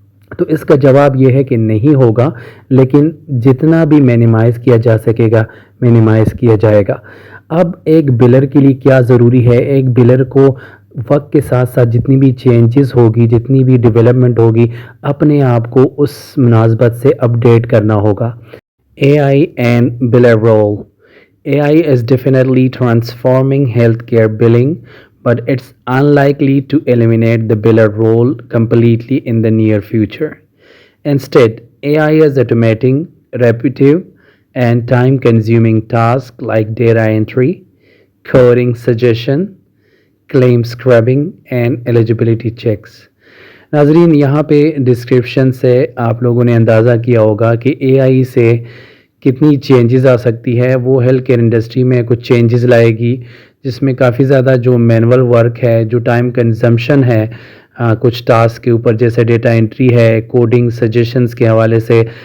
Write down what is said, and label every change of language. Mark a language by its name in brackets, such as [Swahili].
[Urdu] تو اس کا جواب یہ ہے کہ نہیں ہوگا، لیکن جتنا بھی مینیمائز کیا جا سکے گا مینیمائز کیا جائے گا۔ اب ایک بلر کے لیے کیا ضروری ہے؟ ایک بلر کو وقت کے ساتھ ساتھ جتنی بھی چینجز ہوگی، جتنی بھی ڈیولپمنٹ ہوگی، اپنے آپ کو اس مناسبت سے اپڈیٹ کرنا ہوگا۔ [English] A I and blur role. [Urdu] A I [English] is definitely transforming healthcare billing, but it's unlikely to eliminate the biller role completely in the near future. Instead, AI is automating repetitive and time-consuming tasks like data entry, coding suggestion, claim scrubbing, and eligibility checks. [Urdu] ناظرین، یہاں پہ description سے آپ لوگوں نے اندازہ کیا ہوگا کہ اے آئی سے کتنی چینجز آ سکتی ہے۔ وہ ہیلتھ کیئر انڈسٹری میں کچھ چینجز لائے گی جس میں کافی زیادہ جو مینول ورک ہے، جو ٹائم کنزمپشن ہے کچھ ٹاسک کے اوپر، جیسے ڈیٹا انٹری ہے، کوڈنگ سجیشنز کے حوالے سے